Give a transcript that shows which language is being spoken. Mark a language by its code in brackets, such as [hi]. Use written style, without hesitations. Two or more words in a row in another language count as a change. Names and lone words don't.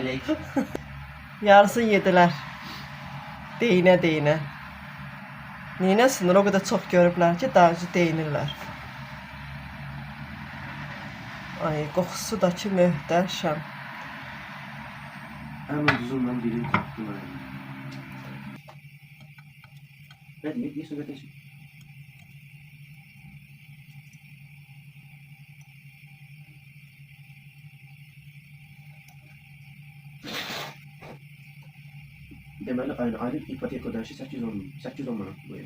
[az] Yarısını yedilər. Deyinə. Neynəsinlər, o qədər çox görüblər ki, [tr] daha önce [az] deyinirlər. Ay, qoxusu da ki, möhtəşəm. [tr] Hemen uzundan birini taktım. Hadi bir su getir. [az] Deməli ayrı ipotek ödənişi 810 manat bu ev.